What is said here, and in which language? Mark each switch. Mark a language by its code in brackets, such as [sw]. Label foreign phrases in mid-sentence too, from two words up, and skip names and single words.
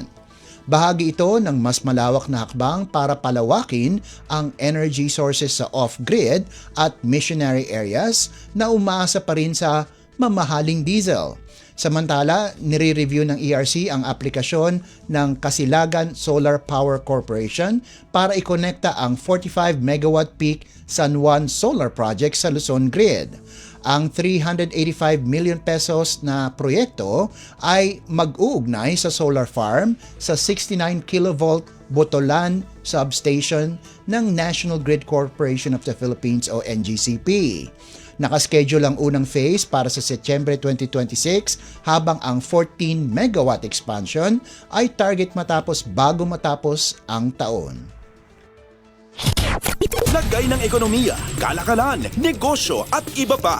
[tl] Bahagi ito ng mas malawak na hakbang para palawakin ang [en] energy sources [tl] sa off-grid at [en] missionary areas [tl] na umaasa pa rin sa mamahaling diesel. Samantala, nire-review ng ERC ang aplikasyon ng Kasilagan Solar Power Corporation para ikonekta ang 45 [en] megawatt peak [tl] San Juan Solar Project sa Luzon Grid. Ang 385 [en] million pesos [tl] na proyekto ay mag-uugnay sa [en] solar farm [tl] sa 69 kilovolt Botolan substation ng National Grid Corporation of the Philippines o NGCP. Nakaschedule ang unang phase para sa Setyembre 2026 habang ang 14 [en] megawatt expansion [tl] ay target matapos bago matapos ang taon. Lagay ng ekonomiya, kalakalan, negosyo at iba pa.